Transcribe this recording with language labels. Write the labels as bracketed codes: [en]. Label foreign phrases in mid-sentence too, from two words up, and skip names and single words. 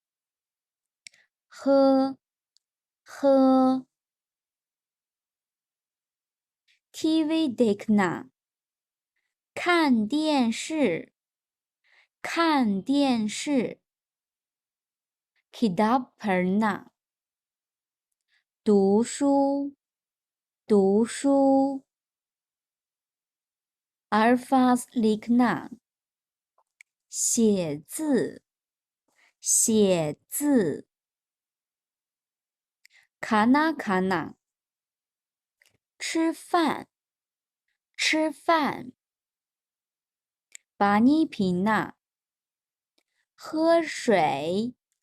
[hi] 喝 TV देखना [zh] 看电视 [hi] किताब पढ़ना [zh] 读书 [hi] अल्फाज लिखना [zh] 写字 [hi] खाना खाना [zh] 吃饭 [hi] पानी पीना [zh] 喝水